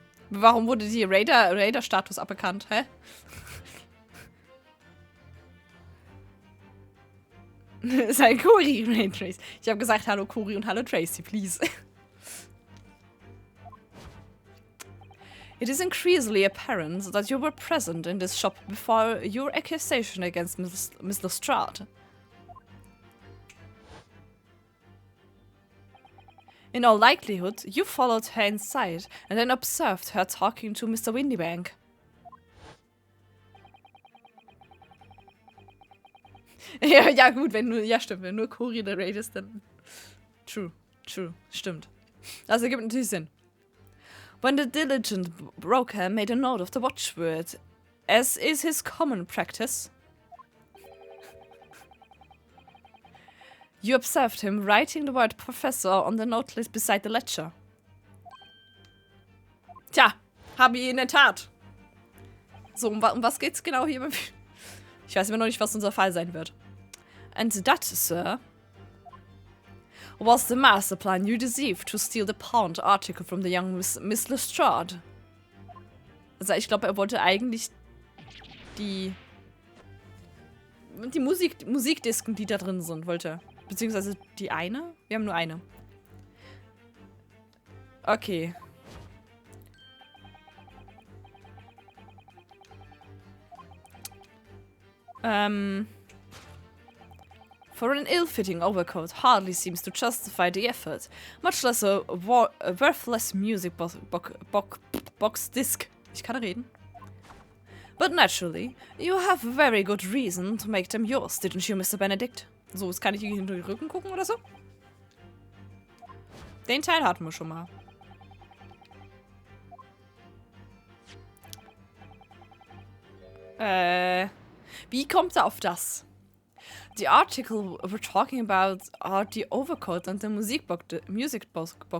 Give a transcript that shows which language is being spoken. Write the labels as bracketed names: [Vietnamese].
[German] Warum wurde die Raider-Status aberkannt? Hä? Sei Cory, Tracy. Ich habe gesagt, hallo Cory und hallo Tracy, please. [English] It is increasingly apparent that you were present in this shop before your accusation against Miss Lestrade. In all likelihood, you followed her inside and then observed her talking to Mr. Windybank. [German] Ja gut, stimmt, wenn nur Cory der Raid ist, dann... True, stimmt. Das ergibt natürlich Sinn. [English] When the diligent broker made a note of the watchword, as is his common practice, you observed him writing the word Professor on the note list beside the ledger. [German] Tja, habe ich in der Tat. So, um was geht's genau hier? Ich weiß immer noch nicht, was unser Fall sein wird. [English] And that, sir, was the master plan you deceived to steal the pawned article from the young Miss Lestrade. [German] Also ich glaube, er wollte eigentlich die Musikdisken, die da drin sind, wollte. Beziehungsweise die eine? Wir haben nur eine. Okay. [English] For an ill-fitting overcoat hardly seems to justify the effort, much less a worthless music box disc. [German] Ich kann reden. [English] But naturally, you have very good reason to make them yours, didn't you, Mr. Benedict? [German] So, jetzt kann ich hier hinter den Rücken gucken oder so? Den Teil hatten wir schon mal. Wie kommt er auf das? [English] The article we're talking about are the overcoat and the music box.